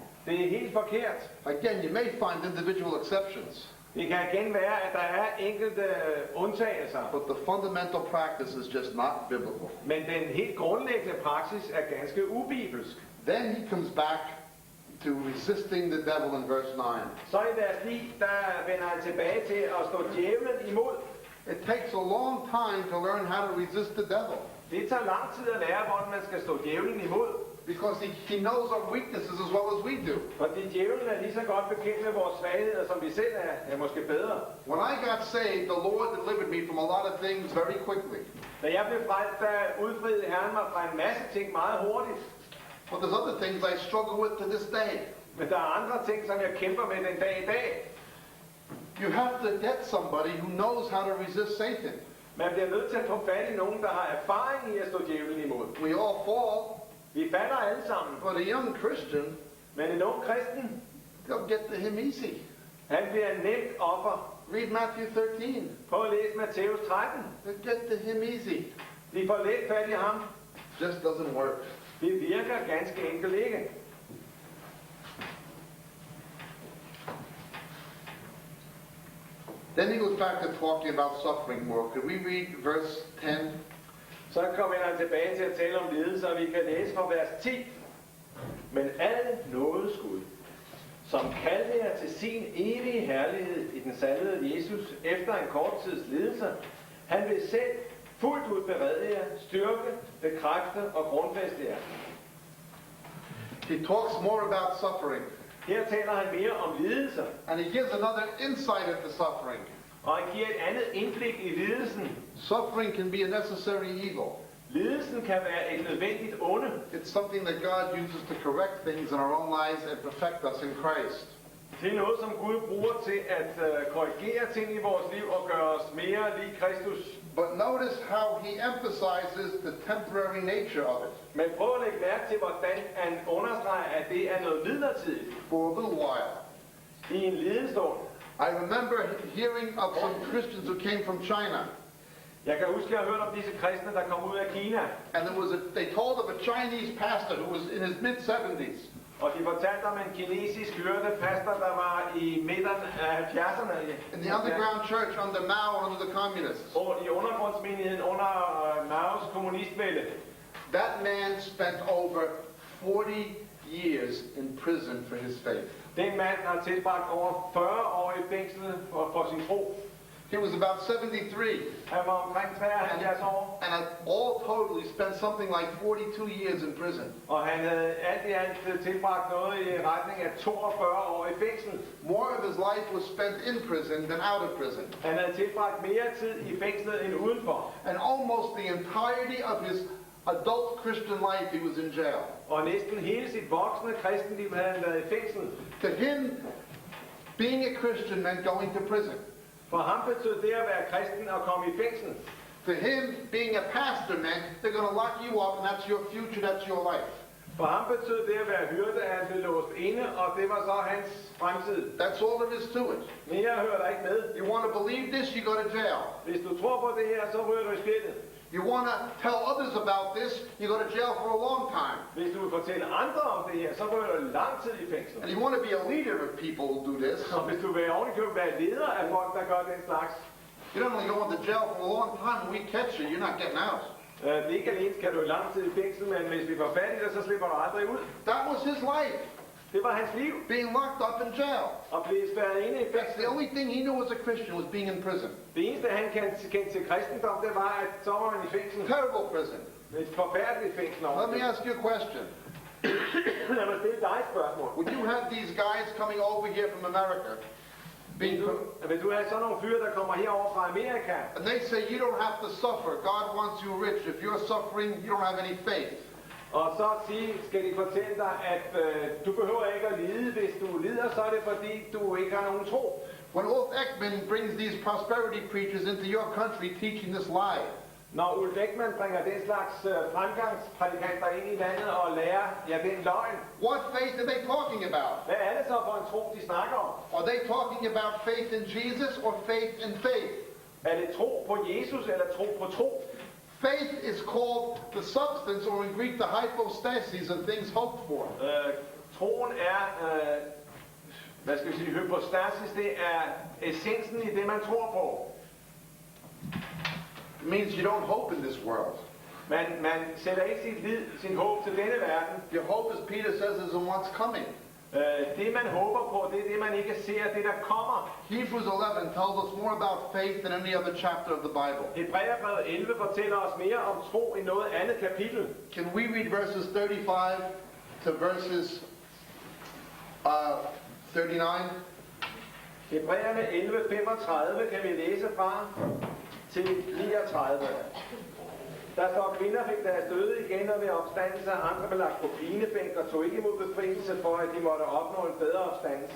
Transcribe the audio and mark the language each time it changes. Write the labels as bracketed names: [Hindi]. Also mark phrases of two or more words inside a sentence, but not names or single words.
[Danish] Det er helt forkert. [English] Again, you may find individual exceptions, [Danish] Det kan igen være, at der er enkelte undtagelser. [English] but the fundamental practice is just not biblical. [Danish] Men den helt grundlæggende praksis er ganske ubibelsk. [English] Then he comes back to resisting the devil in verse 9. [Danish] Så i vers 9, der vender han tilbage til at stå djævlen imod. [English] It takes a long time to learn how to resist the devil, [Danish] Det tager lang tid at lære, hvordan man skal stå djævlen imod. [English] because he knows our weaknesses as well as we do. [Danish] Fordi djævlen er lige så godt bekendt med vores svagheder, som vi selv er måske bedre. [English] When I got saved, the Lord delivered me from a lot of things very quickly. [Danish] Da jeg blev frelst, der udfriede Herren mig fra en masse ting meget hurtigt. [English] But there's other things I struggle with to this day. [Danish] Men der er andre ting, som jeg kæmper med den dag i dag. [English] You have to get somebody who knows how to resist Satan. [Danish] Man bliver nødt til at få fat i nogen, der har erfaring i at stå djævlen imod. [English] We all fall, [Danish] Vi falder alle sammen. [English] but a young Christian, [Danish] Men en ung kristen, [English] they'll get to him easy. [Danish] han bliver en nemt offer. [English] Read Matthew 13. [Danish] Prøv at læse Matthæus 13. [English] They'll get to him easy. [Danish] De får let fat i ham. [English] Just doesn't work. [Danish] Det virker ganske enkelt ikke. [English] Then he goes back to talking about suffering more. Could we read verse 10? [Danish] Så kommer han tilbage til at tale om lidelse, og vi kan læse fra vers 10. Men al nådes Gud, som kaldte jer til sin evige herlighed i den salvede Jesus efter en kort tids lidelse, han vil selv fuldt ud berede jer, styrke, bekræfte og grundfæste jer. [English] He talks more about suffering, [Danish] Her taler han mere om lidelser, [English] and he gives another insight into suffering. [Danish] og han giver et andet indblik i lidelsen. [English] Suffering can be a necessary evil. [Danish] Lidelsen kan være et nødvendigt onde. [English] It's something that God uses to correct things in our own lives and perfect us in Christ. [Danish] Det er noget, som Gud bruger til at korrigere ting i vores liv og gøre os mere lig Kristus. [English] But notice how he emphasizes the temporary nature of it. [Danish] Men prøv at lægge mærke til, hvordan han understreger, at det er noget midlertidigt [English] For a little while. [Danish] i en lidestund. [English] I remember hearing of some Christians who came from China. [Danish] Jeg kan huske, at jeg har hørt om disse kristne, der kom ud af Kina. [English] And they told of a Chinese pastor who was in his mid-70s. [Danish] Og de fortalte om en kinesisk hyrde pastor, der var i midten af 70'erne. [English] In the underground church under Mao and under the communists. [Danish] Og i undergrundsmenigheden under Maos kommunistvælde. [English] That man spent over 40 years in prison for his faith. [Danish] Den mand har tilbragt over 40 år i fængsel for sin tro. [English] He was about 73. [Danish] Han var omkring 73 år. [English] And all totally spent something like 42 years in prison. [Danish] Og han havde alt i alt tilbragt noget i retning af 42 år i fængsel. [English] More of his life was spent in prison than out of prison. [Danish] Han havde tilbragt mere tid i fængslet end udenfor. [English] And almost the entirety of his adult Christian life he was in jail. [Danish] Og næsten hele sit voksne kristenliv havde han været i fængsel. [English] To him, being a Christian meant going to prison. [Danish] For ham betød det at være kristen og komme i fængsel. [English] To him, being a pastor meant they're going to lock you up and that's your future, that's your life. [Danish] For ham betød det at være hyrde, at han blev låst inde, og det var så hans fremtid. [English] That's all there is to it. [Danish] Mere hører der ikke med. [English] You want to believe this, you go to jail. [Danish] Hvis du tror på det her, så ryger du i spjældet. [English] You want to tell others about this, you go to jail for a long time. [Danish] Hvis du vil fortælle andre om det her, så ryger du lang tid i fængsel. [English] And you want to be a leader of people who do this. [Danish] Og hvis du vil ovenikøbet være leder af folk, der gør den slags, [English] You don't only go into jail for a long time, when we catch you, you're not getting out. [Danish] ikke alene kan du i lang tid i fængsel, men hvis vi får fat i dig, så slipper du aldrig ud. [English] That was his life, [Danish] Det var hans liv, [English] being locked up in jail. [Danish] at blive spærret inde i [English] That's [Danish] fængsel. [English] the only thing he knew as a Christian was being in prison. [Danish] Det eneste, han kendte til kristendom, det var, at så var man i fængsel. [English] Terrible prison. [Danish] Et forfærdeligt fængsel. [English] Let me ask you a question. [Danish] Lad mig stille dig et spørgsmål. [English] Would you have these guys coming over here from America, [Danish] Vil du have sådan nogle fyre, der kommer herover fra Amerika, [English] and they say you don't have to suffer, God wants you rich. If you're suffering, you don't have any faith. [Danish] og så skal de fortælle dig, at du behøver ikke at lide. Hvis du lider, så er det fordi, du ikke har nogen tro. [English] When Ulf Ekman brings these prosperity preachers into your country teaching this lie, [Danish] Når Ulf Ekman bringer den slags fremgangsprædikanter ind i landet og lærer, den løgn, [English] what faith are they talking about? [Danish] hvad er det så for en tro, de snakker om? [English] Are they talking about faith in Jesus or faith in faith? [Danish] Er det tro på Jesus eller tro på tro? [English] Faith is called the substance, or in Greek, the hypostasis of things hoped for. [Danish] Troen er, hvad skal vi sige, hypostasis, det er essensen i det, man tror på. [English] It means you don't hope in this world. [Danish] Man sætter ikke sin håb til denne verden. [English] Your hope, as Peter says, is in what's coming. [Danish] Det man håber på, det er det man ikke ser, det der kommer. [English] Hebrews 11 tells us more about faith than any other chapter of the Bible. [Danish] Hebræerbrevet 11 fortæller os mere om tro i noget andet kapitel. [English] Can we read verses 35 to verses 39? [Danish] Hebræerne 11:35 kan vi læse fra til 39. Der står, kvinder fik deres døde igen, og ved opstandelse andre blev lagt på pinebænk og tog ikke imod befrielse for, at de måtte opnå en bedre opstandelse.